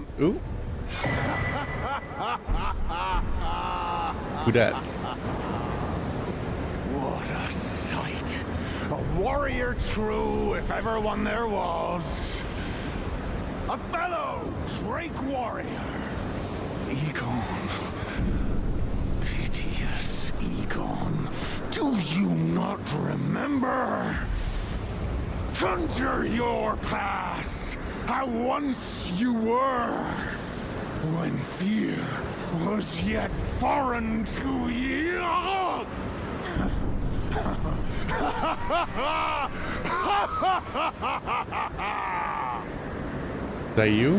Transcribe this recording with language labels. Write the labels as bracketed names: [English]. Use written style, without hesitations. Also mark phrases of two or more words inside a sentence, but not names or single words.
[English] Ooh. Who dat? What a sight. A warrior true, if ever one there was. A fellow Drake warrior. Egon. Piteous Egon. Do you not remember? Conjure your past. How once you were. When fear was yet foreign to ye. Is that you?